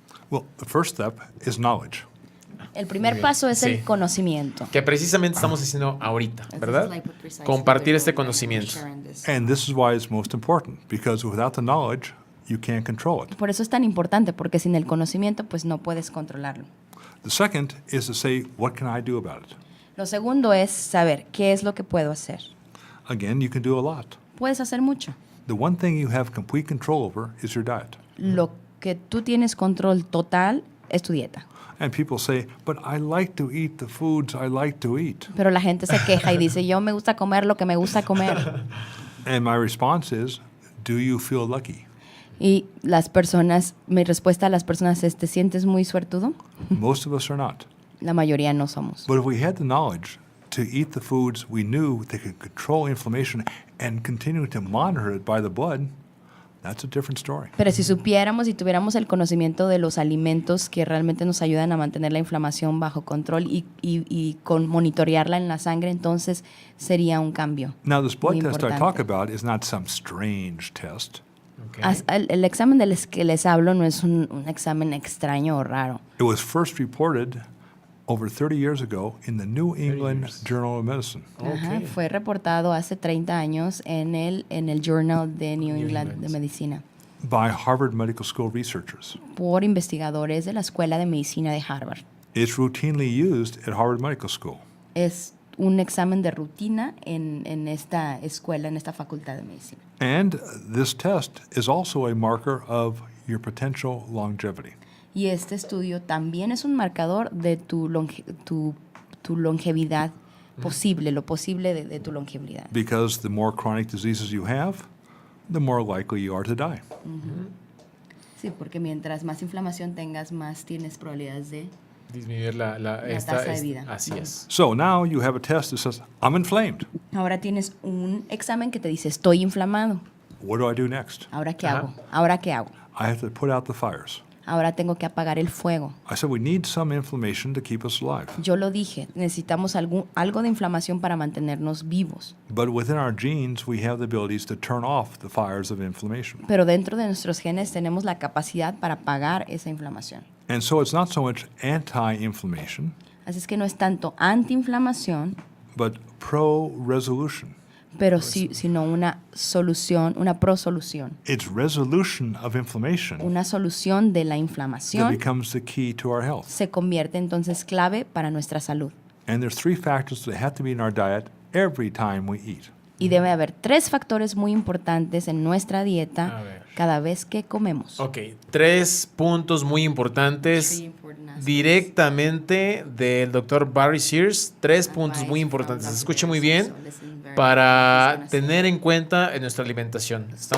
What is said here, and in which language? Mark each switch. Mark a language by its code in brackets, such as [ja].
[en] Well, the first step is knowledge. [es] El primer paso es el conocimiento. Que precisamente estamos haciendo ahorita, ¿verdad? Compartir este conocimiento. [en] And this is why it's most important, because without the knowledge, you can't control it. [es] Por eso es tan importante, porque sin el conocimiento, pues no puedes controlarlo. [en] The second is to say, what can I do about it? [es] Lo segundo es saber qué es lo que puedo hacer. [en] Again, you can do a lot. [es] Puedes hacer mucho. [en] the one thing you have complete control over is your diet. [es] Lo que tú tienes control total es tu dieta. [en] And people say, but I like to eat the foods I like to eat. [es] Pero la gente se queja y dice, yo me gusta comer lo que me gusta comer. [en] And my response is, do you feel lucky? [es] Y las personas, mi respuesta a las personas es, ¿te sientes muy suertudo? [en] Most of us are not. [es] La mayoría no somos. [en] But if we had the knowledge to eat the foods we knew that could control inflammation and continue to monitor it by the blood, that's a different story. [es] Pero si supiéramos y tuviéramos el conocimiento de los alimentos que realmente nos ayudan a mantener la inflamación bajo control y con monitorearla en la sangre, entonces sería un cambio. [en] Now, this blood [es] Muy [en] test I [es] importante. [en] talk about is not some strange test. Okay. [es] El examen del que les hablo no es un examen extraño o raro. [en] It was first reported over 30 years ago in the New England years. Journal of Medicine. Ajá, Ok. [es] fue reportado hace 30 años en el Journal de New England de [en] England. [es] Medicina [en] By Harvard Medical School researchers. [es] por investigadores de la Escuela de Medicina de Harvard. [en] It's routinely used at Harvard Medical School. [es] Es un examen de rutina en esta escuela, en esta facultad de medicina. [en] And this test is also a marker of your potential longevity. [es] Y este estudio también es un marcador de tu longevidad posible, lo posible de tu longevidad. [en] Because the more chronic diseases you have, the more likely you are to die. [es] Sí, porque mientras más inflamación tengas, más tienes probabilidades de... Disminuir tasa de vida. Así es. [en] So now you have a test that says, I'm inflamed. [es] Ahora tienes un examen que te dice, estoy inflamado. [en] What do I do next? [es] ¿Ahora qué Ajá. hago? ¿Ahora qué hago? [en] I have to put out the fires. [es] Ahora tengo que apagar el fuego. [en] I said we need some inflammation to keep us alive. [es] Yo lo dije, necesitamos algo de inflamación para mantenernos vivos. [en] But within our genes, we have the abilities to turn off the fires of inflammation. [es] Pero dentro de nuestros genes tenemos la capacidad para apagar esa inflamación. [en] And so it's not so much anti-inflammation, [es] Así es que no es tanto antiinflamación, [en] but pro-resolution. [es] pero sí, sino una solución, una prosolución. [en] It's resolution of inflammation [es] Una solución de la [en] that [es] inflamación [en] becomes the key to our health. [es] se convierte entonces clave para nuestra salud. [en] And there's three factors that have to be in our diet every time we eat. [es] Y debe haber 3 factores muy importantes en nuestra dieta A ver. cada vez que comemos. Ok, 3 puntos muy importantes directamente del doctor Barry Sears. 3 puntos muy importantes. Escuche muy bien para tener en cuenta en nuestra alimentación.